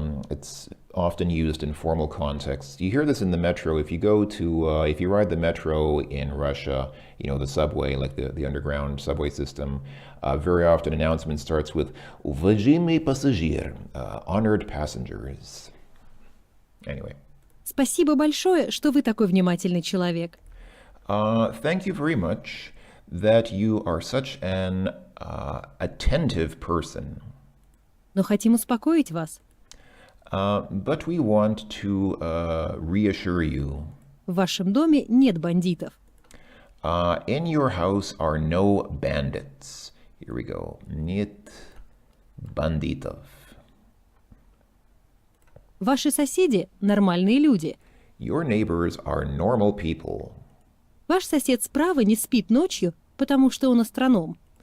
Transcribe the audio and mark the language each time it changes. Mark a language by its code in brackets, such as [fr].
[en] It's often used in formal contexts. You hear this in the metro. If you go to, if you ride the metro in Russia, the subway, like the underground subway system, very often announcement starts with [ru] уважаемый пассажир, [en] honored passengers. Anyway. [ru] Спасибо большое, что вы такой внимательный человек. [en] Thank you very much that you are such an attentive person. [ru] Но хотим успокоить вас. [en] But we want to reassure you. [ru] В вашем доме нет бандитов. [en] In your house are no bandits. Here we go. [ru] Нет бандитов. Ваши соседи – нормальные люди. [en] Your neighbors are normal people. [ru] Ваш сосед справа не спит ночью, потому что он астроном.